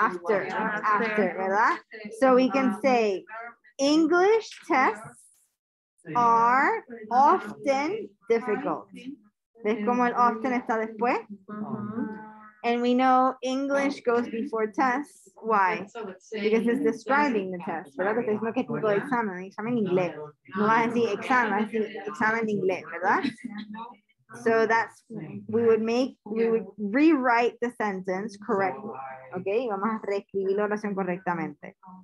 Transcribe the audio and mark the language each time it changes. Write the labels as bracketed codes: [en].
[en] After, [es] ¿verdad? [en] So we can say English tests are often difficult. [es] ¿Ves cómo el often está después? [en] And we know English goes before tests. Why? Because it's describing the test. [es] ¿Verdad? Porque es lo que tipo de examen, examen en inglés. No va a decir examen, va a decir examen de inglés, ¿verdad? [en] So that's, we would rewrite the sentence correctly. [es] Okay, vamos a reescribir la oración correctamente.